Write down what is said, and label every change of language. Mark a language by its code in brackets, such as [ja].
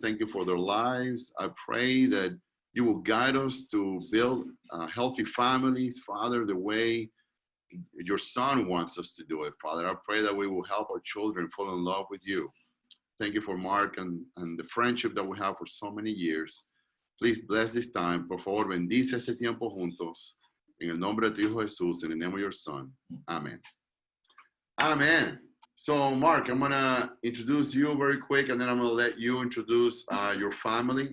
[en] Thank you for their lives. I pray that you will guide us to build healthy families, Father, the way your Son wants us to do it, Father. I pray that we will help our children fall in love with you. Thank you for Mark and the friendship that we have for so many years. Please bless this time. [es] Por favor, bendice este tiempo juntos. En el nombre de tu Hijo Jesús, [en] in the name of your Son. Amen. Amen. So, Mark, I'm going to introduce you very quick, and then I'm going to let you introduce your family.